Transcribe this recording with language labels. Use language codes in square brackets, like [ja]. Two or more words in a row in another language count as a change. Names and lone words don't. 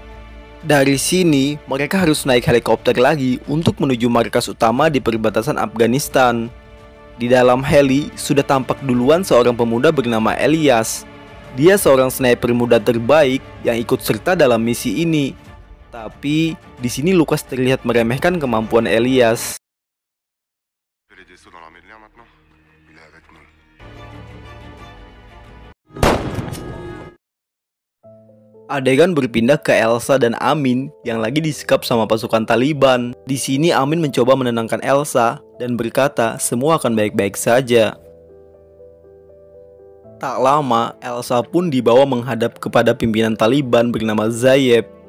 [id] Dari sini, mereka harus naik helikopter lagi untuk menuju markas utama di perbatasan Afghanistan. Di dalam heli, sudah tampak duluan seorang pemuda bernama Elias. Dia seorang sniper muda terbaik yang ikut serta dalam misi ini. Tapi di sini Lucas terlihat meremehkan kemampuan Elias. [fr] Les vaisseaux dans l'armée de l'air maintenant. Il est avec nous. [id] Adegan berpindah ke Elsa dan Amin yang lagi disekap sama pasukan Taliban. Di sini Amin mencoba menenangkan Elsa dan berkata semua akan baik-baik saja. Tak lama, Elsa pun dibawa menghadap kepada pimpinan Taliban bernama Zayeb.